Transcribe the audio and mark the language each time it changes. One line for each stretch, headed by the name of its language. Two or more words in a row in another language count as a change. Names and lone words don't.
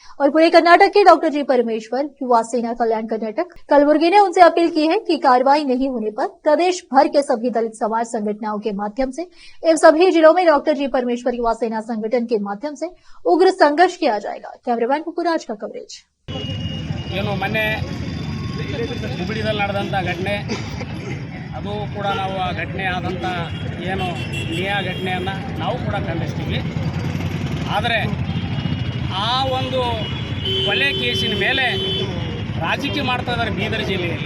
Hindi: और पूरे कर्नाटक के डॉक्टर जी परमेश्वर, युवा सेना कल्याण कर्नाटक कलबुर्गी ने उनसे अपील की है कि कार्रवाई नहीं होने पर प्रदेश भर के सभी दलित समाज संगठनों के माध्यम से एवं सभी जिलों में डॉक्टर जी परमेश्वर युवा सेना संगठन के माध्यम से उग्र संघर्ष किया जाएगा। कैमरामैन पुपुराज का कवरेज।
Kannada: ಅದು ಕೂಡ ನಾವು ಆ ಘಟನೆ ಆದಂಥ ಏನು ನ್ಯಾಯ ಘಟನೆಯನ್ನು ನಾವು ಕೂಡ ಖಂಡಿಸ್ತೀವಿ. ಆದರೆ ಆ ಒಂದು ಕೊಲೆ ಕೇಸಿನ ಮೇಲೆ ರಾಜಕೀಯ ಮಾಡ್ತಾ ಇದ್ದಾರೆ ಬೀದರ್ ಜಿಲ್ಲೆಯಲ್ಲಿ.